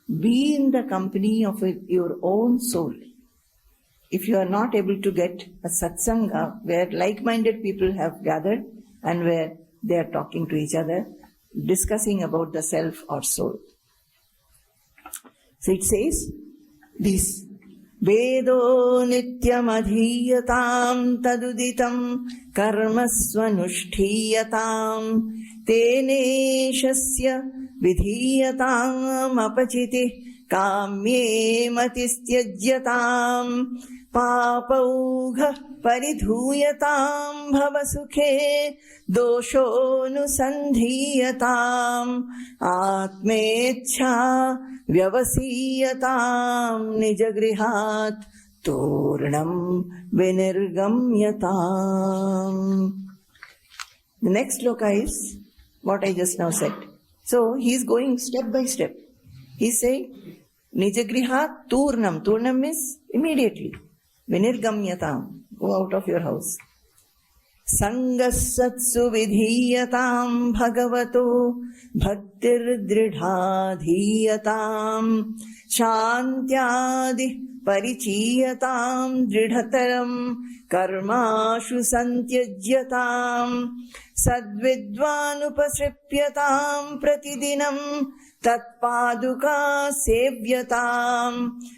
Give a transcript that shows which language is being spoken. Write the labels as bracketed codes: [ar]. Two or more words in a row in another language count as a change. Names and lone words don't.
[en] Be in the company of your own soul. if you are not able to get a satsanga where like-minded people have gathered and where they are talking to each other, discussing about the self or soul. So it says this, [sa] वेदो नित्यम् अधीयताम् तदुदितम् कर्मस्वनुष्ठीयताम् तेनेशस्य विधीयताम् अपचितिः काम्ये मतिस्त्यज्यताम् पापौघः परिधूयताम् भवसुखे दोषोऽनुसन्धीयताम् आत्मेच्छा व्यवसीयताम् निजगृहात् तूर्णम् विनिर्गम्यताम्. [en] The next sloka is what I just now said. So he is going step by step. He is saying [sa] निजगृहात् तूर्णम्. [en] Turnam means immediately. Vinirgamyatam. Go out of your house. [sa] सङ्गः सत्सु विधीयताम् भगवतो भक्तिर्दृढाधीयताम् शान्त्यादिः परिचीयताम् दृढतरम् कर्माशु सन्त्यज्यताम् सद्विद्वानुपसृप्यताम् प्रतिदिनम् तत्पादुका सेव्यताम्